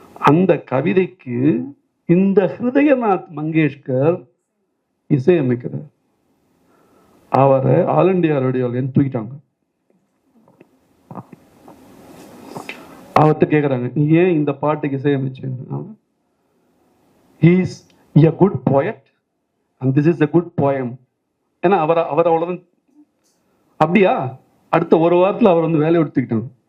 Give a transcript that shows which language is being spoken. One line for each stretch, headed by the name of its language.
Tamil: அந்த கவிதைக்கு இந்த ஹிருதயநாத் மங்கேஷ்கர் இசையமைக்கிறார். அவரை ஆல் இண்டியா ரேடியோல தூக்கிட்டாங்க. அவர்கிட்ட கேக்குறாங்க, நீ ஏன் இந்த பாட்டுக்கு இசையமைச்சேன்னு.
English: He is a good poet and this is a good poem.
Tamil: ஏன்னா அவர் அவ்வளவுதான். அப்படியா, அடுத்த ஒரு வாரத்தில் அவர் வந்து வேலையை எடுத்துக்கிட்டாங்க.